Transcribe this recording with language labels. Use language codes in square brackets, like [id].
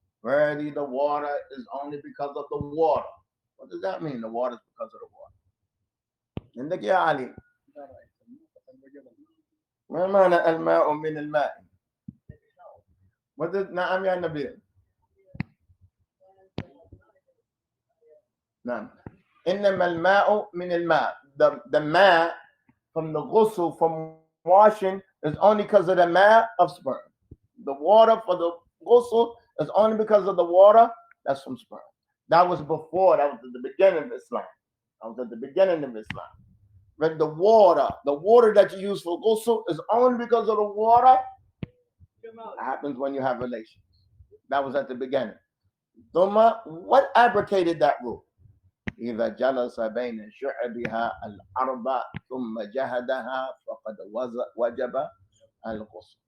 [en] Really, the water is only because of the water. What does that mean? The water is because of the water. [ar] عندك يا علي. ما معنى الماء من الماء؟ نعم يا نبي. نعم. إنما الماء من الماء. [en] The ma from the ghusl, from washing, is only because of the ma of sperm. The water for ghusl is only because of the water, that's from sperm. That was before, that was at the beginning of Islam. That was at the beginning of Islam. But the water that you use for ghusl is only because of the water. It happens when you have relations. That was at the beginning. Thumma, what abrogated that rule? [ar] إذا جلس بين شعبها الأربع ثم جهدها فقد وجب الغسل.